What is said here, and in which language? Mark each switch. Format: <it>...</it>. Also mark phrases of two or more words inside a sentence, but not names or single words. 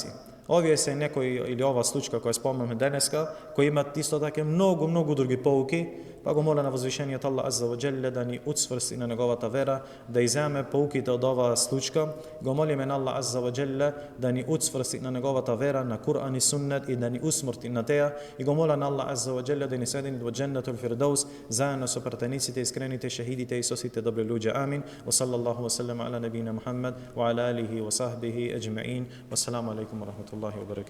<mk>Овие се некои, или ова случка која спомнаме денеска, кои имат исто така многу други поуки, па го моля на возвишениот Аллах</mk> <ar>عز وجل</ar> <mk>да ни уцврсти на неговата вера, да иземе поуките од оваа случка. Го молиме на Аллах</mk> <ar>عز وجل</ar> <mk>да ни уцврсти на неговата вера, на Кур'ан и Суннет и да ни усмрти на теја. И го моля на Аллах</mk> <ar>عز وجل</ar> <mk>да ни седини во</mk> <ar>جنة الفردوس</ar> <mk>заедно со пратениците, искрените, шехидите и со сите добри луѓе. Амин.</mk> <ar>وصلى الله وسلم على نبينا محمد وعلى آله وصحبه أجمعين. والسلام عليكم ورحمة الله وبركاته.</ar>